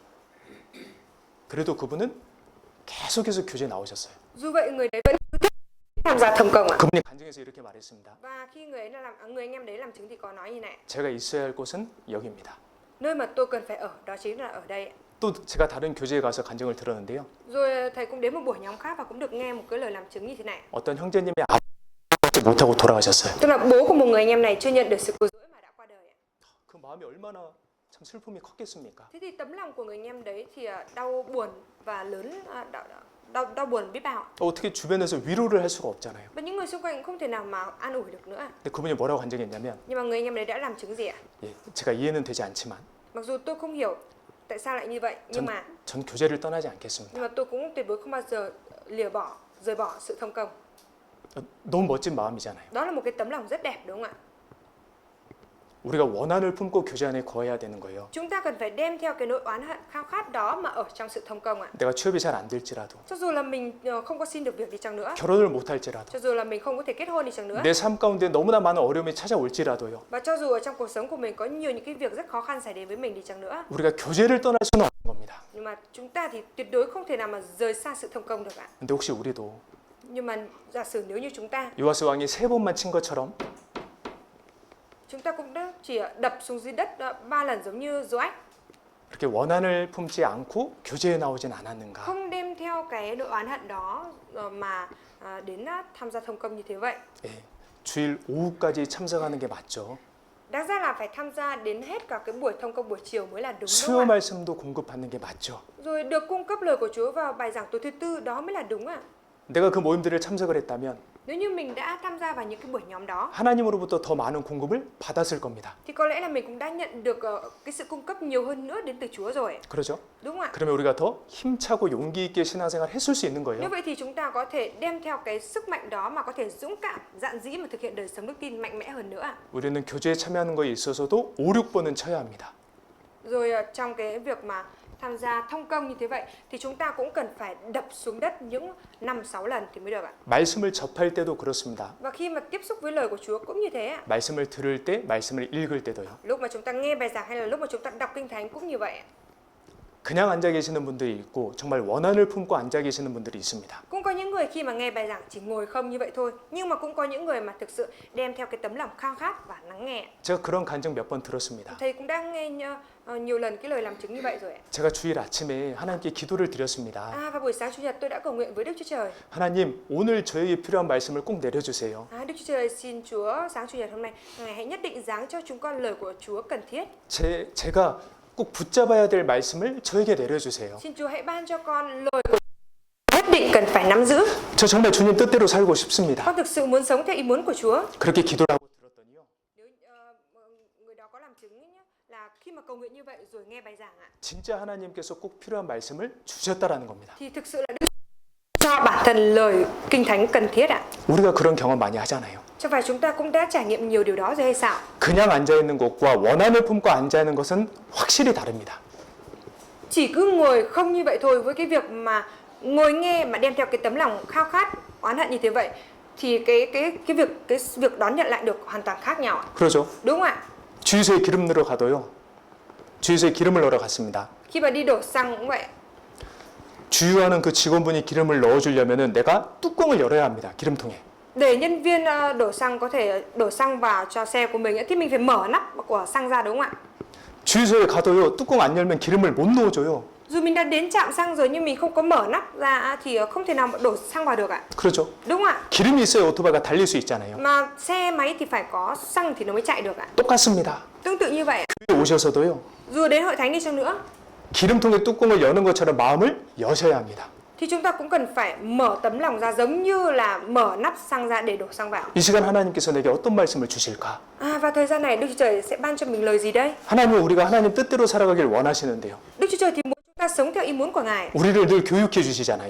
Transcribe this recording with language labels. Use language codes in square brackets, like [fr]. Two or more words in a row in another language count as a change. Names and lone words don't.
[ko] 그래도 그분은 계속해서 교제에 나오셨어요. [vi] Dù vậy người đấy vẫn tham gia thầm công ạ. [ko] 그분이 간증에서 이렇게 말했습니다. [vi] Và khi người anh em đấy làm chứng thì có nói như này. [ko] 제가 있어야 할 곳은 여기입니다. [vi] Nơi mà tôi cần phải ở đó chính là ở đây ạ. [ko] 또 제가 다른 교제에 가서 간증을 들었는데요. [vi] Rồi thầy cũng đến một buổi nhóm khác và cũng được nghe một cái lời làm chứng như thế này. [ko] 어떤 형제님의 아버지 못하고 돌아가셨어요. [vi] Tức là bố của một người anh em này chưa nhận được sự cứu rỗi mà đã qua đời ạ. [ko] 그 마음이 얼마나 참 슬픔이 컸겠습니까? [vi] Thế thì tấm lòng của người anh em đấy thì đau buồn và lớn đau buồn biết bao. [ko] 어떻게 주변에서 위로를 할 수가 없잖아요. [vi] Và những người xung quanh cũng không thể nào mà an ủi được nữa. [ko] 근데 그분이 뭐라고 간증했냐면, [vi] Nhưng mà người anh em đấy đã làm chứng gì ạ? [ko] 제가 이해는 되지 않지만, [vi] Mặc dù tôi không hiểu tại sao lại như vậy, nhưng [ko] 전 교제를 떠나지 않겠습니다. [vi] mà tôi cũng tuyệt đối không bao giờ rời bỏ sự thông công. [ko] 너무 멋진 마음이잖아요. [vi] Đó là một cái tấm lòng rất đẹp đúng không ạ? [ko] 우리가 원한을 품고 교제 안에 거해야 되는 거예요. [vi] Chúng ta cần phải đem theo cái nỗi oán hận khao khát đó mà ở trong sự thông công ạ. [ko] 내가 취업이 잘 안 될지라도, [vi] Cho dù là mình không có xin được việc đi chăng nữa, [ko] 결혼을 못 할지라도, [vi] cho dù là mình không có thể kết hôn đi chăng nữa, [ko] 내 삶 가운데 너무나 많은 어려움이 찾아올지라도요. [vi] và cho dù ở trong cuộc sống của mình có nhiều những cái việc rất khó khăn xảy đến với mình đi chăng nữa, [ko] 우리가 교제를 떠날 수는 없는 겁니다. [vi] nhưng mà chúng ta thì tuyệt đối không thể nào mà rời xa sự thông công được ạ. [ko] 근데 혹시 우리도 [vi] Nhưng mà giả sử nếu như chúng ta [ko] 요아스 왕이 3번만 친 것처럼 [vi] cũng đã chỉ đập xuống dưới đất 3 lần giống như Joach, [ko] 그렇게 원한을 품지 않고 교제에 나오진 않았는가? [vi] không đem theo cái nỗi oán hận đó mà đến tham gia thông công như thế vậy. [ko] 예, 주일 오후까지 참석하는 게 맞죠. [vi] Đáng ra là phải tham gia đến hết cả cái buổi thông công buổi chiều mới là đúng, đúng [ko] 수요 [vi] không ạ? [ko] 말씀도 공급받는 게 맞죠. [vi] Rồi được cung cấp lời của Chúa vào bài giảng tối thứ tư đó mới là đúng ạ. [ko] 내가 그 모임들을 참석을 했다면 [vi] Nếu như mình đã tham gia vào những cái buổi nhóm đó [ko] 하나님으로부터 더 많은 공급을 받았을 겁니다. [vi] thì có lẽ là mình cũng đã nhận được cái sự cung cấp nhiều hơn nữa đến từ Chúa rồi. [ko] 그렇죠? [vi] Đúng không ạ? [ko] 그러면 우리가 더 힘차고 용기 있게 신앙생활 했을 수 있는 [vi] Như [ko] 거예요. [vi] vậy thì chúng ta có thể đem theo cái sức mạnh đó mà có thể dũng cảm, dạn dĩ mà thực hiện đời sống đức tin mạnh mẽ hơn nữa ạ. [ko] 우리는 교제에 참여하는 거에 있어서도 5, 6번은 쳐야 합니다. [vi] Rồi trong cái việc mà tham gia thông công như thế vậy thì chúng ta cũng cần phải đập xuống đất những 5-6 lần thì mới được ạ. [ko] 말씀을 접할 때도 그렇습니다. [vi] Và khi mà tiếp xúc với lời của Chúa cũng như thế ạ. [ko] 말씀을 들을 때, 말씀을 읽을 때도요. [vi] Lúc mà chúng ta nghe bài giảng hay là lúc mà chúng ta đọc kinh thánh cũng như vậy ạ. [ko] 그냥 앉아 계시는 분들이 있고 정말 원한을 품고 앉아 계시는 분들이 있습니다. [vi] Cũng có những người khi mà nghe bài giảng chỉ ngồi không như vậy thôi, nhưng mà cũng có những người mà thực sự đem theo cái tấm lòng khao khát và lắng nghe. [ko] 제가 그런 간증 몇 번 들었습니다. [vi] Thầy cũng đang nghe nhiều lần cái lời làm chứng như vậy rồi ạ. [ko] 제가 주일 아침에 하나님께 기도를 드렸습니다. [vi] Và buổi sáng chủ nhật tôi đã cầu nguyện với Đức Chúa Trời. [ko] 하나님, 오늘 저에게 필요한 말씀을 꼭 내려주세요. [vi] Đức Chúa Trời xin Chúa sáng chủ nhật hôm nay Ngài hãy nhất định giáng cho chúng con lời của Chúa cần thiết. [ko] 제가 꼭 붙잡아야 될 말씀을 저에게 내려주세요. [vi] Xin Chúa hãy ban cho con lời của nhất định cần phải nắm giữ. [ko] 저 정말 주님 뜻대로 살고 싶습니다. [vi] Con thực sự muốn sống theo ý muốn của Chúa. [ko] 그렇게 기도를 하고 들었더니요. [vi] Nếu người đó có làm chứng nhé, là khi mà cầu nguyện như vậy rồi nghe bài giảng ạ, [ko] 진짜 하나님께서 꼭 필요한 말씀을 주셨다라는 겁니다. [vi] thì thực sự là Đức cho bản thân lời kinh thánh cần thiết ạ. [ko] 우리가 그런 경험 많이 하잖아요. [vi] Chẳng phải chúng ta cũng đã trải nghiệm nhiều điều đó rồi hay sao? [ko] 그냥 앉아 있는 것과 원한을 품고 앉아 있는 것은 확실히 다릅니다. [vi] Chỉ cứ ngồi không như vậy thôi, với cái việc mà ngồi nghe mà đem theo cái tấm lòng khao khát, oán hận như thế vậy, thì cái việc đón nhận lại được hoàn toàn khác nhau ạ. [ko] 그러죠. [vi] Đúng không ạ? [ko] 주유소에 기름 넣으러 가도요. 주유소에 기름을 넣으러 갔습니다. [vi] Khi mà đi đổ xăng cũng vậy. [ko] 주유하는 그 직원분이 기름을 넣어주려면은 내가 뚜껑을 열어야 합니다. 기름통에. [vi] Để nhân viên đổ xăng có thể đổ xăng vào cho xe của mình ấy, thì mình phải mở nắp của xăng ra, đúng không ạ? [ko] 주유소에 가도요. 뚜껑 안 열면 기름을 못 넣어줘요. [vi] Dù mình đã đến trạm xăng rồi nhưng mình không có mở nắp ra thì không thể nào mà đổ xăng vào được ạ. [ko] 그렇죠. [vi] Đúng không ạ? [ko] 기름이 있어야 오토바이가 달릴 수 있잖아요. [vi] Mà xe máy thì phải có xăng thì nó mới chạy được ạ. [ko] 똑같습니다. [vi] Tương tự như vậy, [ko] 교회 오셔서도요. [vi] dù đến hội thánh đi chăng nữa [ko] 기름통의 뚜껑을 여는 것처럼 마음을 여셔야 합니다. [vi] thì chúng ta cũng cần phải mở tấm lòng ra, giống như là mở nắp xăng ra để đổ xăng vào. [ko] 이 시간 하나님께서 내게 어떤 말씀을 주실까? [vi] Và thời gian này Đức Chúa Trời sẽ ban cho mình lời gì đây? [ko] 하나님은 우리가 하나님 뜻대로 살아가길 원하시는데요. [vi] Đức Chúa Trời thì muốn chúng ta sống theo ý muốn của Ngài. [ko] 우리를 늘 교육해 주시잖아요.